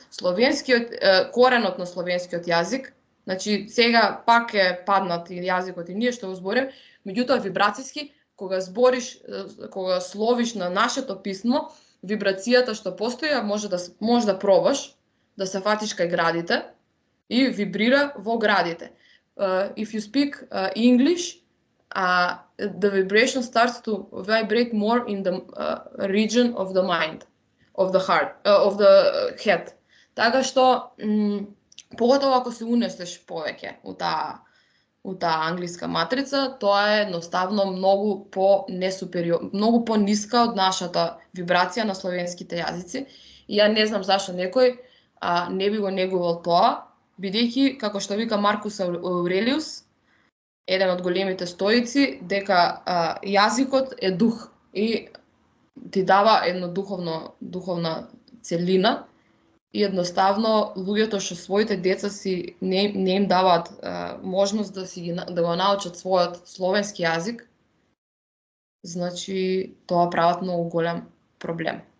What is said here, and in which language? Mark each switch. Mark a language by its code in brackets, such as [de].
[mk] Словенскиот, коренот на словенскиот јазик, значи сега пак е паднат и јазикот и ние што го зборим, меѓутоа вибрацијски, кога збориш, кога словиш на нашето писмо, вибрацијата што постои, може да пробаш, да се фатиш кај градите и вибрира во градите. [en] If you speak English, the vibration starts to vibrate more in the region of the mind, of the heart, of the head. [mk] Така што, поготово ако се унесеш повеќе у таа англиска матрица, тоа е едноставно многу многу по-ниска од нашата вибрација на словенските јазици. И ја не знам зашто некој не би го негувал тоа, бидејќи, како што вика Маркус Аурелиус, еден од големите стоици, дека јазикот е дух и ти дава една духовна целина и едноставно луѓето што своите деца си не им даваат можност да го научат својот словенски јазик, значи тоа прават многу голем проблем.